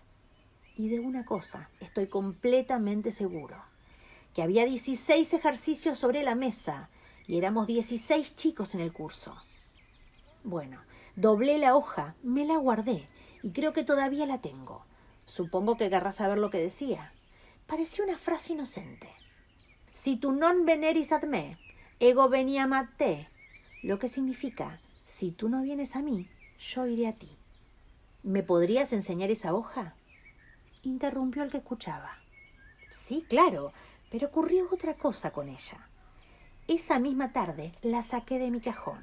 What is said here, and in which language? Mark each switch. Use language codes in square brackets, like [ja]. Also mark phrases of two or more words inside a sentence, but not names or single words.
[es] Y de una cosa estoy completamente seguro, que había 16 ejercicios sobre la mesa y éramos 16 chicos en el curso. Bueno, doblé la hoja, me la guardé y creo que todavía la tengo. Supongo que querrás saber lo que decía. Parecía una frase inocente. [la] Si tu non veneris ad me, ego veniam ad te, [es] lo que significa, si tú no vienes a mí, yo iré a ti. ¿Me podrías enseñar esa hoja? Interrumpió el que escuchaba. Sí, claro, pero ocurrió otra cosa con ella. Esa misma tarde la saqué de mi cajón.